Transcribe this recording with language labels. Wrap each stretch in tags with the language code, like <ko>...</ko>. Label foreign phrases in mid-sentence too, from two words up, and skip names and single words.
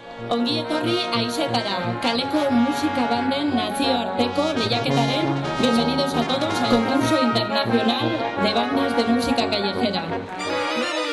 <eu>Ongi etorri Aisetara, kaleko musika banden nazioarteko lehiaketaren.</eu> <es>Bienvenidos a todos al concurso internacional de bandas de música callejera.</es>